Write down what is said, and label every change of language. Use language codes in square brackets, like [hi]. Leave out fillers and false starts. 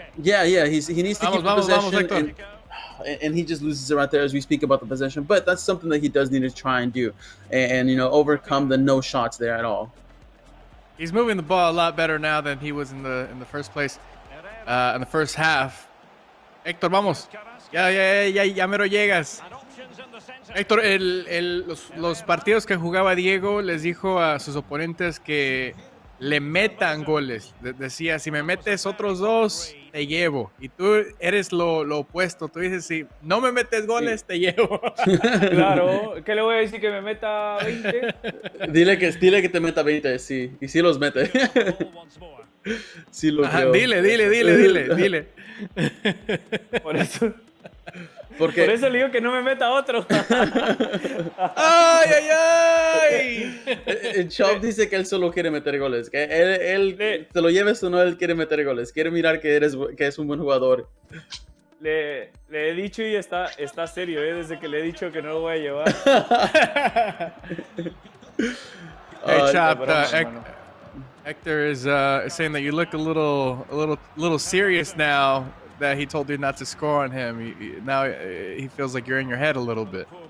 [en] Yeah, he needs to keep the possession. And he just loses it right there as we speak about the possession. But that's something that he does need to try and do. And overcome the no shots there at all. He's moving the ball a lot better now than he was in the first place, in the first half. [es] Héctor, vamos. Ya mero llegas. Héctor, los partidos que jugaba Diego les dijo a sus oponentes que le metan goles. Decía, si me metes otros 2, te llevo. Y tú eres lo opuesto. Tú dices, si no me metes goles, te llevo. Claro. ¿Qué le voy a decir? ¿Que me meta 20? Dile que te meta 20, sí. Y sí los mete. Sí lo creo. Dile. Por eso. Porque... Por eso le digo que no me meta otro. ¡Ay! El Chop dice que él solo quiere meter goles. Que él te lo lleves o no, él quiere meter goles. Quiere mirar que es un buen jugador. Le he dicho y está serio, desde que le he dicho que no lo voy a llevar. [en] Hey, Chop, Hector is saying that you look a little serious now. That he told you not to score on him. Now he feels like you're in your head a little bit.